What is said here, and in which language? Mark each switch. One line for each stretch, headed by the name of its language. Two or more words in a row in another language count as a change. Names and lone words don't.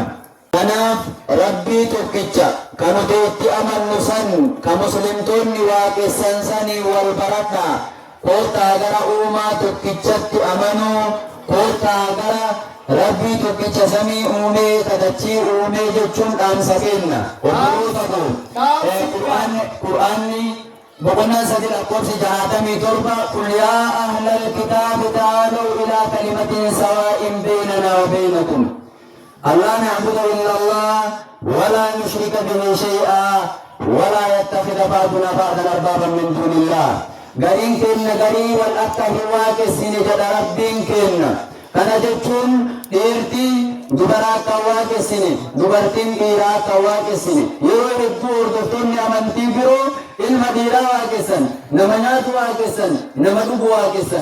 Oromo: Kanaaf rabbii tokkicha kan nuti itti amannu san kan muslimtoonni waaqessan sanii wal baradhaa. Kottaa gara uumaa tokkichatti amanuu kottaa gara rabbii tokkicha samii uumee kadachii uumee jechuun dhaamsa kenna. Obboloota koo Qur'aanni boqonnaa 3 lakkoofsi 67
Arabic: قل يا أهل الكتاب تعالوا إلى كلمة سواء بيننا وبينكم ألا نعبد إلا الله ولا نشرك به شيئا ولا يتخذ بعضنا بعضا أربابا من دون الله.
Oromo: Gariin keenya garii wal akka hin waaqessine jedha rabbiin keenya. Kana jechuun dhiirtii dubaraa akka waaqessine dubartiin dhiiraa akka waaqessine yeroo hedduu hordoftoonni amantii biroo ilma dhiiraa waaqessan nama nyaatu waaqessan nama dhugu waaqessan.